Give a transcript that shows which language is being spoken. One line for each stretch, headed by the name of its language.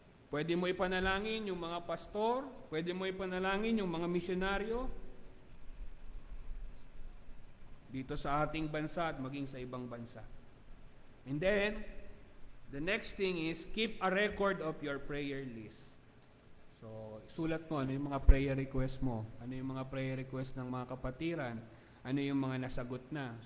Filipino: Pwede mo ipanalangin yung mga pastor, pwede mo ipanalangin yung mga misyonaryo dito sa ating bansa at maging sa ibang bansa.
English: And then, the next thing is, keep a record of your prayer list.
Filipino: So, sulat mo ano yung mga prayer request mo, ano yung mga prayer request ng mga kapatiran, ano yung mga nasagot na.